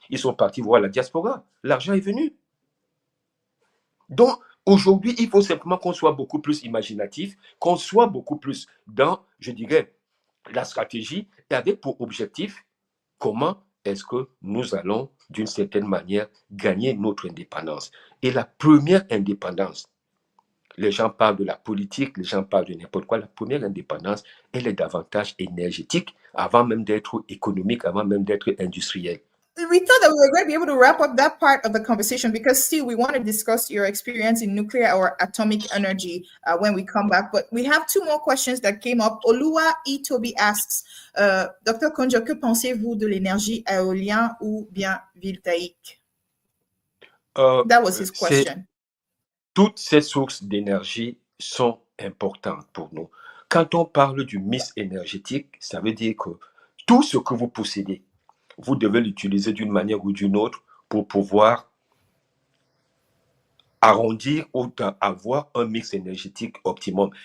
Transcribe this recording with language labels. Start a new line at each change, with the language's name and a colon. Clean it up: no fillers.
French: Ils sont partis voir la diaspora. L'argent est venu. Donc, aujourd'hui, il faut simplement qu'on soit beaucoup plus imaginatif, qu'on soit beaucoup plus dans, je dirais, la stratégie et avec pour objectif comment est-ce que nous allons, d'une certaine manière, gagner notre indépendance. Et la première indépendance, les gens parlent de la politique, les gens parlent de n'importe quoi, la première indépendance, elle est davantage énergétique avant même d'être économique, avant même d'être industrielle.
English: We thought that we were going to be able to wrap up that part of the conversation because still we want to discuss your experience in nuclear or atomic energy when we come back. But we have 2 more questions that came up. Olua Itobi asks, Dr.
French: Konjo, que pensez-vous de l'énergie éolienne ou bien voltaïque?
English: That was his question.
French: Toutes ces sources d'énergie sont importantes pour nous. Quand on parle du mix énergétique, ça veut dire que tout ce que vous possédez, vous devez l'utiliser d'une manière ou d'une autre pour pouvoir arrondir ou avoir un mix énergétique optimum.